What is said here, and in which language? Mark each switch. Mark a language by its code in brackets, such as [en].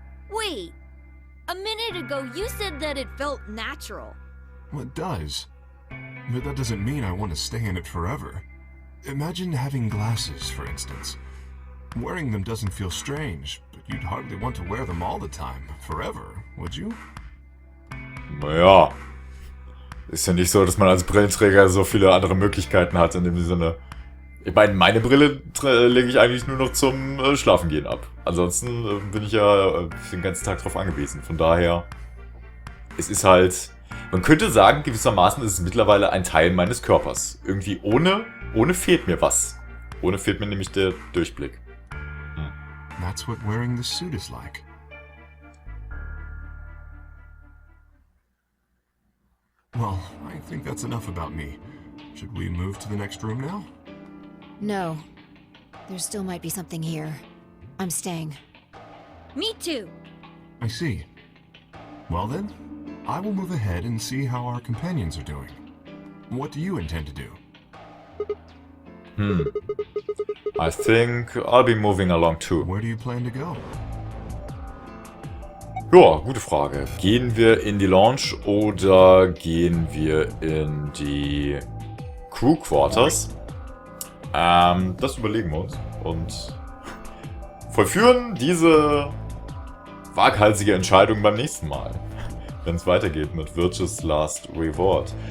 [en] Wait, a minute ago you said that it felt natural. Well, it does. But that doesn't mean I want to stay in it forever. Imagine having glasses, for instance. Wearing them doesn't feel strange, but you'd hardly want to wear them all the time, forever, would you? [de] Naja. Ist ja nicht so, dass man als Brillenträger so viele andere Möglichkeiten hat in dem Sinne. Ich meine Brille lege ich eigentlich nur noch zum Schlafengehen ab. Ansonsten bin ich ja den ganzen Tag drauf angewiesen. Von daher, es ist halt, man könnte sagen, gewissermaßen ist es mittlerweile ein Teil meines Körpers. Irgendwie ohne fehlt mir was. Ohne fehlt mir nämlich der Durchblick. [en] That's what wearing the suit is like. Well, I think that's enough about me. Should we move to the next room now? No. There still might be something here. I'm staying. Me too. I see. Well then, I will move ahead and see how our companions are doing. What do you intend to do? I think I'll be moving along too. Where do you plan to go? [de] Ja, gute Frage. Gehen wir in die Lounge oder gehen wir in die Crew Quarters? Das überlegen wir uns und vollführen diese waghalsige Entscheidung beim nächsten Mal, wenn es weitergeht mit Virtue's Last Reward.